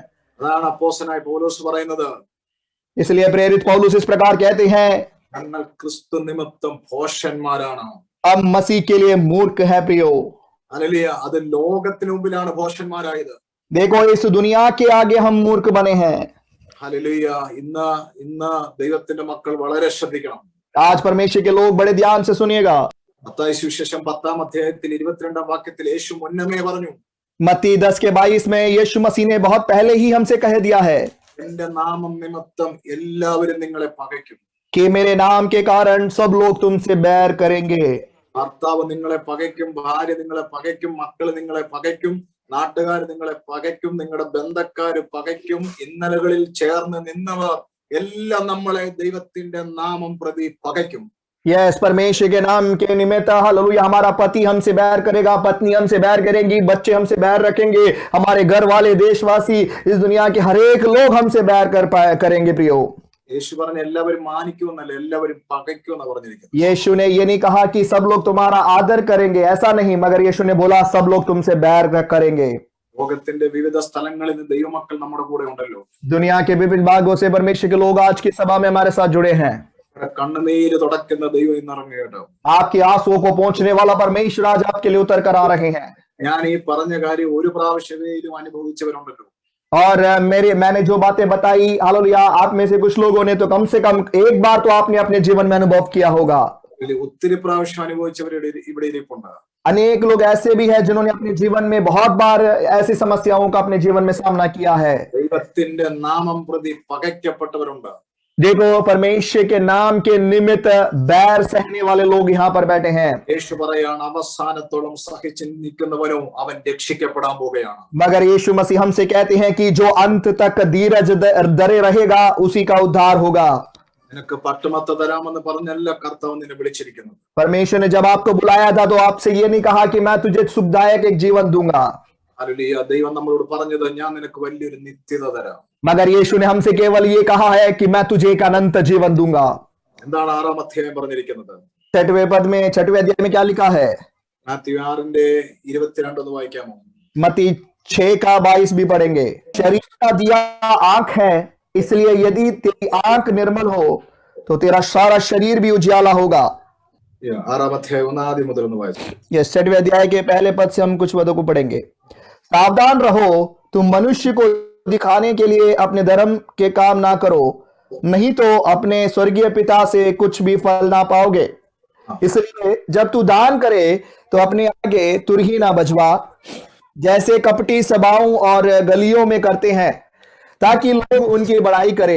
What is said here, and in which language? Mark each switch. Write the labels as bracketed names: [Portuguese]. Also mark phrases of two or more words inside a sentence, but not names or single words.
[Malayalam] അതാണ് അപ്പോസ്തലനായ പൗലോസ് പറയുന്നത്, [Hindi] इसलिए प्रेरित पौलुस इस प्रकार कहते हैं, [Malayalam] ഞങ്ങൾ ക്രിസ്തു നിമിത്തം ഭോഷന്മാരാണ്. [Hindi] हम मसीह के लिए मूर्ख है प्रियो. [Malayalam] ഹല്ലേലൂയ. അത് ലോകത്തിന് മുമ്പിലാണ് ഭോഷന്മാരായത്. [Hindi] देखो, इस दुनिया के आगे हम मूर्ख बने हैं. [Malayalam] ഹല്ലേലൂയ. ഇന്ന് ദൈവത്തിന്റെ മക്കൾ വളരെ ശ്രദ്ധിക്കണം. [Hindi] आज परमेश्वर के लोग बड़े ध्यान से सुनिएगा. [Malayalam] മത്തായി സുവിശേഷം 10-ാം അധ്യായത്തിൽ 22-ാം വാക്യത്തിൽ യേശു മുന്നമേ പറഞ്ഞു, [Hindi] मत्ती 10 के 22 में यीशु मसीह ने बहुत पहले ही हमसे कह दिया है [Malayalam] എന്റെ നാമം നിമിത്തം എല്ലാവരും നിങ്ങളെ പകയ്ക്കും. [Hindi] कि मेरे नाम के कारण सब लोग तुमसे बैर करेंगे. [Malayalam] ഭർത്താവ് നിങ്ങളെ പകയ്ക്കും, ഭാര്യ നിങ്ങളെ പകയ്ക്കും, മക്കൾ നിങ്ങളെ പകയ്ക്കും, നാട്ടുകാർ നിങ്ങളെ പകയ്ക്കും, നിങ്ങളുടെ ബന്ധക്കാര് പകയ്ക്കും, ഇന്നലകളിൽ ചേർന്ന് നിന്നവർ എല്ലാം നമ്മളെ ദൈവത്തിന്റെ നാമം പ്രതി പകയ്ക്കും. [Hindi] यस, परमेश्वर के नाम के निमित्त हालेलुया हमारा पति हमसे बैर करेगा, पत्नी हमसे बैर करेंगी, बच्चे हमसे बैर रखेंगे, हमारे घर वाले, देशवासी, इस दुनिया के हर एक लोग हमसे बैर करेंगे प्रियो. [Malayalam] യേശു പറഞ്ഞ എല്ലാവരും മാനിക്കുമെന്നല്ല, എല്ലാവരും പകയ്ക്കുമെന്നാ പറഞ്ഞിരിക്കുന്നത്. [Hindi] यीशु ने ये नहीं कहा कि सब लोग तुम्हारा आदर करेंगे, ऐसा नहीं, मगर यीशु ने बोला सब लोग तुमसे बैर करेंगे. [Malayalam] ലോകത്തിന്റെ വിവിധ സ്ഥലങ്ങളിൽ നിന്ന് ദൈവമക്കൾ നമ്മുടെ കൂടെ ഉണ്ടല്ലോ. [Hindi] दुनिया के विभिन्न भागों से परमेश्वर के लोग आज की सभा में हमारे साथ जुड़े हैं. [Malayalam] കണ്ണുനീര് തുടക്കുന്ന ദൈവം ഇന്ന് ഇറങ്ങി കേട്ടോ. [Hindi] आपके आंसुओं को पहुंचने वाला परमेश्वर आज आपके लिए उतर कर आ रहे हैं. [Malayalam] ഞാൻ ഈ പറഞ്ഞ കാര്യം ഒരു പ്രാവശ്യമെങ്കിലും അനുഭവിച്ചവരുണ്ടല്ലോ. [Hindi] और मैंने जो बातें बताई हालेलुया, आप में से कुछ लोगों ने तो कम से कम एक बार तो आपने अपने जीवन में अनुभव किया होगा. [Malayalam] ഒത്തിരി പ്രാവശ്യം അനുഭവിച്ചവരുടെ ഇവിടെ ഇരിപ്പുണ്ട്. [Hindi] अनेक लोग ऐसे भी हैं जिन्होंने अपने जीवन में बहुत बार ऐसी समस्याओं का अपने जीवन में सामना किया है. [Malayalam] ദൈവത്തിന്റെ നാമം പ്രതി പകയ്ക്കപ്പെട്ടവരുണ്ട്. [Hindi] देखो, परमेश्वर के नाम के निमित्त बैर सहने वाले लोग यहाँ पर बैठे हैं. [Malayalam] യേശു പറയാണ്, അവസാനത്തോളം സഹിച്ചു നിൽക്കുന്നവനോ അവൻ രക്ഷിക്കപ്പെടാൻ പോവുകയാണ്. [Hindi] मगर यीशु मसीह हमसे कहते हैं कि जो अंत तक धीरज धरे रहेगा उसी का उद्धार होगा. [Malayalam] നിനക്ക് പട്ടുമത്ത തരാമെന്ന് പറഞ്ഞല്ല കർത്താവ് നിന്നെ വിളിച്ചിരിക്കുന്നത്. [Hindi] परमेश्वर ने जब आपको बुलाया था तो आपसे ये नहीं कहा कि मैं तुझे सुखदायक एक जीवन दूंगा. [Malayalam] ഹല്ലേലൂയ. ദൈവം നമ്മളോട് പറഞ്ഞത്, ഞാൻ നിനക്ക് വലിയൊരു നിത്യത തരാം. [Hindi] मगर यीशु ने हमसे केवल ये कहा है कि मैं तुझे एक अनंत जीवन दूंगा. [Malayalam] എന്താണ് 6-ാം അധ്യായം പറഞ്ഞിരിക്കുന്നത്? [Hindi] 6वें पद में 6वें अध्याय में क्या लिखा है? [Malayalam] മാത്യു 6:22 ഒന്ന് വായിക്കാമോ? [Hindi] मत्ती 6 का 22 भी पढ़ेंगे. शरीर का दिया आंख है, इसलिए यदि तेरी आंख निर्मल हो तो तेरा सारा शरीर भी उजियाला होगा. [Malayalam] 6-ാം അധ്യായം 1 മുതൽ ഒന്ന് വായിച്ചു. [Hindi] ये 6वें अध्याय के पहले पद से हम कुछ पदों को पढ़ेंगे। सावधान रहो, तुम मनुष्य को दिखाने के लिए अपने धर्म के काम ना करो, नहीं तो अपने स्वर्गीय पिता से कुछ भी फल ना पाओगे। इसलिए जब तू दान करे तो अपने आगे तुरही ना बजवा, जैसे कपटी सभाओं और गलियों में करते हैं, ताकि लोग उनकी बड़ाई करें।